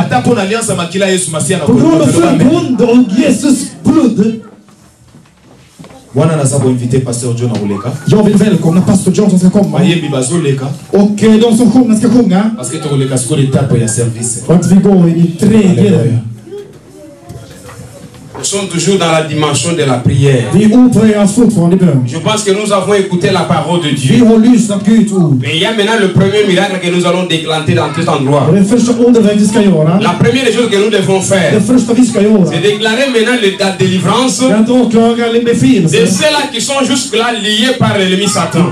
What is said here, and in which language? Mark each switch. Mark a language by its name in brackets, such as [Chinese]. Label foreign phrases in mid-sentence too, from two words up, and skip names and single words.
[Swedish] På grund av förbund och Jesus blod. Jag vill välkomna pastor John som ska komma. Och de som sjunger ska sjunga. Och att vi går i tredje. [French] Nous sommes toujours dans la dimension de la prière. Je pense que nous avons écouté la parole de Dieu. Mais il y a maintenant le premier miracle que nous allons déclencher dans cet endroit. La première chose que nous devons faire, c'est déclarer maintenant la délivrance de ceux-là qui sont jusque-là liés par l'ennemi Satan.